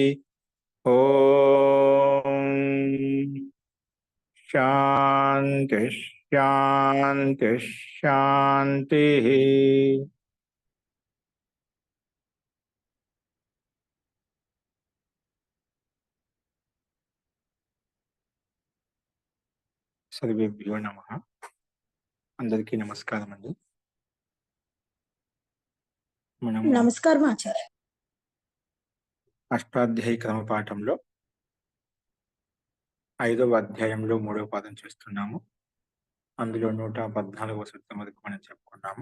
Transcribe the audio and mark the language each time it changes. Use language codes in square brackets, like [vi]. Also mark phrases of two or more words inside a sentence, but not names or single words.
[sa] ओम शांति शांति शांति। सर्वेभ्यो नमः। [te] అందరికీ నమస్కారమ్ అండి। మనము నమస్కారం ఆచార్య. అష్టాధ్యాయ క్రమ పాఠంలో 5వ అధ్యాయంలో 3వ పాదం చేస్తున్నాము. అందులో 114వ సూత్రం వరకు మనం చెప్పుకున్నాము.